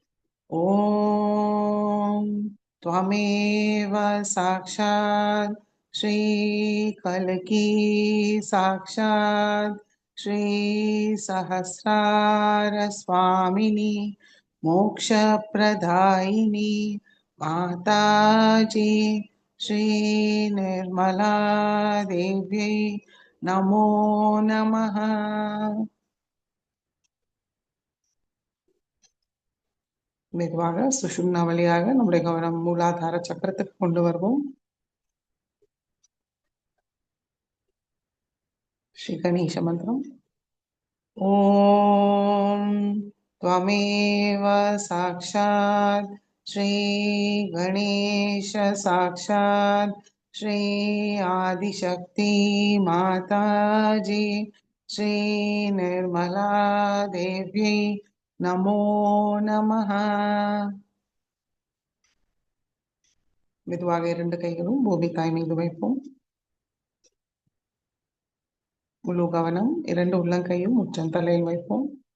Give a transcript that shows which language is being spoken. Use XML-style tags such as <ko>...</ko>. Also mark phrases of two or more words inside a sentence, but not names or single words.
<sa>ओम त्वमेव साक्षात् श्रीकल्की साक्षात् श्रीसहस्रारस्वामिनी मोक्षप्रदायिनी माताजी श्रीनिर्मला देव्यै नमो नमः.</sa> <ta>மெதுவாக சுஷும்னா வழியாக நம்முடைய கவனம் மூலாதார சக்கரத்துக்கு கொண்டு வருவோம். ஸ்ரீ கணேச மந்திரம்.</ta> <sa>ஓம் त्वमेव साक्षात् श्री गणेश साक्षात् श्री आदिशक्ति माताजी श्री निर्मला देव्यै नमो नमः.</sa> <ta>மெதுவாக இரண்டு கைகளும் பூமி தாய் மீது வைப்போம். முழு கவனம் இரண்டு உள்ளங்கையும் உச்சந்தலையில் வைப்போம்.</ta>